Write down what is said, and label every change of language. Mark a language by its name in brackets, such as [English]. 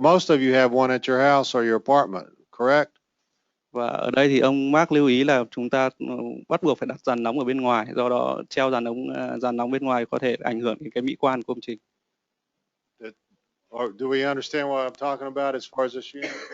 [English] Most of you have one at your house or your apartment, correct? [Vietnamese] Và ở đây thì ông Mark lưu ý là chúng ta bắt buộc phải đặt dàn nóng ở bên ngoài, do đó treo dàn nóng bên ngoài có thể ảnh hưởng đến cái mỹ quan của công trình. [English] Or do we understand what I'm talking about as far as this unit?